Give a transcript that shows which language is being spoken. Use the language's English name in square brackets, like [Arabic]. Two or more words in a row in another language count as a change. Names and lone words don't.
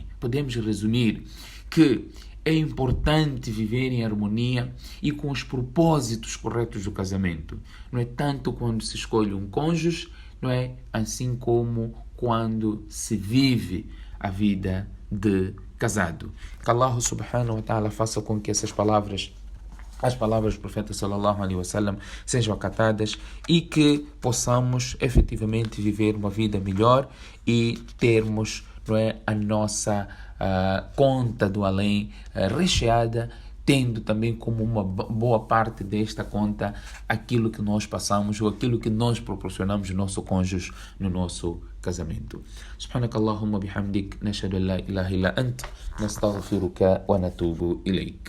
[Portuguese] Podemos resumir que é importante viver em harmonia e com os propósitos corretos do casamento. Não é tanto quando se escolhe um cônjuge, não é assim como quando se vive a vida de casado. Que [Arabic] الله سبحانه وتعالى [Portuguese] faça com que as palavras do profeta [Arabic] صلى الله عليه وسلم [Portuguese] sejam acatadas e que possamos efetivamente viver uma vida melhor e termos, não é, a nossa conta do além recheada, tendo também como uma boa parte desta conta aquilo que nós passamos ou aquilo que nós proporcionamos ao nosso cônjuge no nosso casamento. [Arabic] سبحانك اللهم وبحمدك نشهد أن لا إله إلا أنت نستغفرك ونتوب إليك.